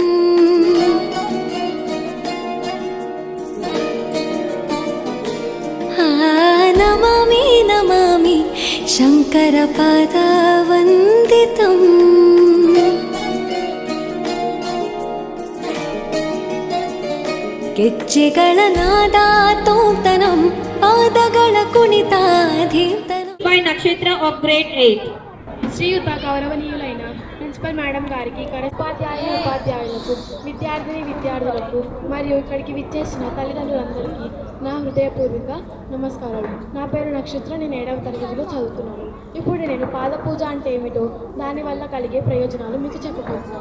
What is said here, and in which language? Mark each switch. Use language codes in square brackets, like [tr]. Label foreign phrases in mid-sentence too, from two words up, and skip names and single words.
[sa] नमामि नमामि शङ्करपादवन्दितम् [kn] ಗೆಜ್ಜೆಗಳ ನಾದ ತೋಂತನಂ ಪಾದಗಳ ಕುಣಿತ ಧೀಂತನಂ [en] By Nakshatra of grade 8. [te] శ్రీయుత గౌరవనీయులైన [en] principal madam [te] గారికి, ఉపాధ్యాయులకు, విద్యార్థులకు మరియు ఇక్కడికి విచ్చేసిన తల్లిదండ్రులందరికీ నా హృదయపూర్వక నమస్కారాలు. నా పేరు నక్షత్ర, నేను 7వ తరగతిలో చదువుతున్నాను. ఇప్పుడు నేను పాదపూజ అంటే ఏమిటో, దానివల్ల కలిగే ప్రయోజనాలు మీకు చెప్పబోతున్నాను.